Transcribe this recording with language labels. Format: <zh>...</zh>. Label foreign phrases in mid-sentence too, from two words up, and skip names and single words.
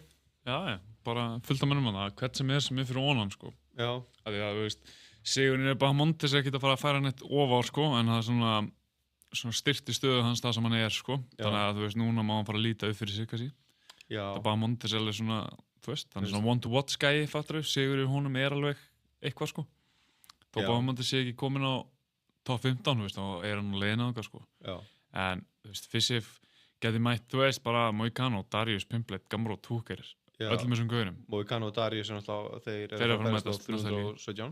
<is>Já, bara fullt af mönnum hana, hvert sem er fyrir onan, sko. Já. Af því að, þú veist, sigurinn er bara Montes ekki að fara að færa neitt ofar, sko, en það er svona styrkti stöðu hans það sem hann er, sko. Þannig að, þú veist, núna má hann fara að líta upp fyrir sig, kannski. Já. Það bara Montes er alveg svona, þú veist, hann er svona</is> <en>one-to-watch</en> <is>gæi, fattur þau, sigur í honum er alveg eitthvað, sko. Þá bara Montes sé ekki komin á top 15, þú veist, og er hann að leiðina þangað, sko. Já. En, þú veist, Fischer geti mætt, þú veist, bara Moicano, Darius, Pimblett, Gamrot, Hooker, öllum þessum gaurum. Moicano og Darius er náttúrulega, þeir eru að færast á 317.</is>